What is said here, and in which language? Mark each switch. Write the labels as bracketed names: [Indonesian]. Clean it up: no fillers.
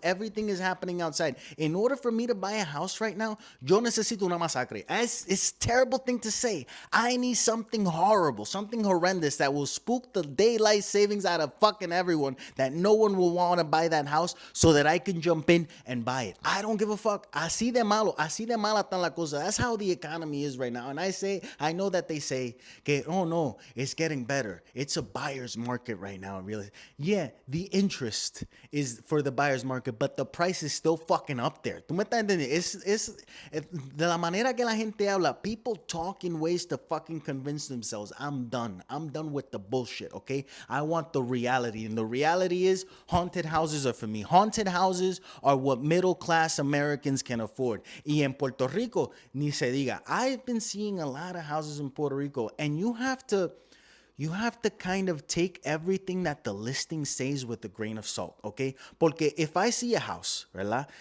[English] Everything is happening outside. In order for me to buy a house right now, [Spanish] yo necesito una masacre. [English] It's a terrible thing to say. I need something horrible, something horrendous that will spook the daylight savings out of fucking everyone, that no one will want to buy that house so that I can jump in and buy it. I don't give a fuck. [Spanish] Así de malo, así de mala tan la cosa. [English] That's how the economy is right now. And I know that they say, que, oh no, it's getting better. It's a buyer's market right now. Really, yeah, the interest is for the buyer's market, but the price is still fucking up there. [Spanish] ¿Tú me estás entendiendo? De la manera que la gente habla, [English] people talk in ways to fucking convince themselves. I'm done. I'm done with the bullshit, okay? I want the reality. And the reality is, haunted houses are for me. Haunted houses are what middle class Americans can afford. [Spanish] Y en Puerto Rico, ni se diga. [English] I've been seeing a lot of houses in Puerto Rico, and you have to kind of take everything that the listing says with a grain of salt, okay? Porque if I see a house, ¿verdad?